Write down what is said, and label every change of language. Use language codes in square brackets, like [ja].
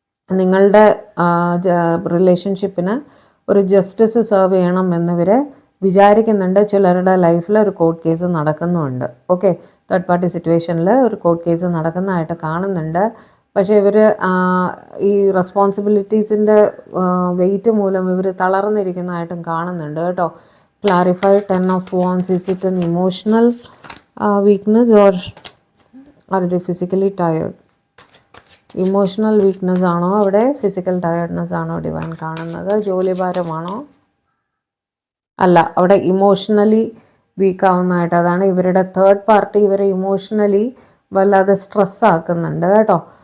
[ml] നിങ്ങളുടെ റിലേഷൻഷിപ്പിന് ഒരു justice serve ചെയ്യണം എന്നിവർ വിചാരിക്കുന്നുണ്ട്. ചിലരുടെ ലൈഫിൽ ഒരു court case നടക്കുന്നുമുണ്ട്. Okay, third party സിറ്റുവേഷനിൽ ഒരു കോർട്ട് കേസ് നടക്കുന്നതായിട്ട് കാണുന്നുണ്ട്. പക്ഷേ ഇവർ ഈ റെസ്പോൺസിബിലിറ്റീസിൻ്റെ വെയിറ്റ് മൂലം ഇവർ തളർന്നിരിക്കുന്നതായിട്ടും കാണുന്നുണ്ട് കേട്ടോ. [en] Clarify 10 of wands. Is it an emotional weakness or are they physically tired? [ml] Emotional weakness ആണോ അവിടെ, ഫിസിക്കൽ ടയർഡ്നെസ് ആണോ ഡിവൈൻ കാണുന്നത്? ജോലിഭാരമാണോ? അല്ല, അവിടെ ഇമോഷണലി വീക്ക് ആവുന്നതായിട്ട്, അതാണ് ഇവരുടെ തേർഡ് പാർട്ടി ഇവരെ ഇമോഷണലി വല്ലാതെ സ്ട്രെസ് ആക്കുന്നുണ്ട് കേട്ടോ.